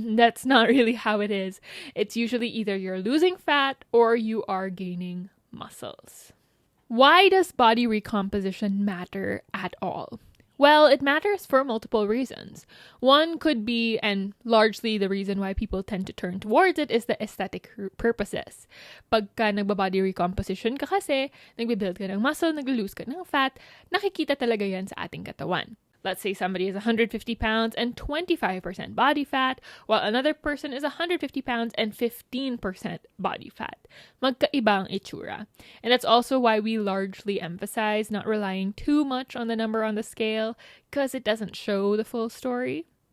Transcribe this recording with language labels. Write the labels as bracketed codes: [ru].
[en] That's not really how it is. It's usually either you're losing fat or you are gaining muscles. Why does body recomposition matter at all? Well, it matters for multiple reasons. One could be, and largely the reason why people tend to turn towards it, is the aesthetic purposes. [tl] Pagka nagbabody recomposition ka kasi, nagbibuild ka ng muscle, nag-lose ka ng fat, nakikita talaga yan sa ating katawan. [en] Let's say somebody is 150 pounds and 25% body fat, while another person is 150 pounds and 15% body fat. [tl] Magkaiba ang itsura. [en] And that's also why we largely emphasize not relying too much on the number on the scale, because it doesn't show the full story.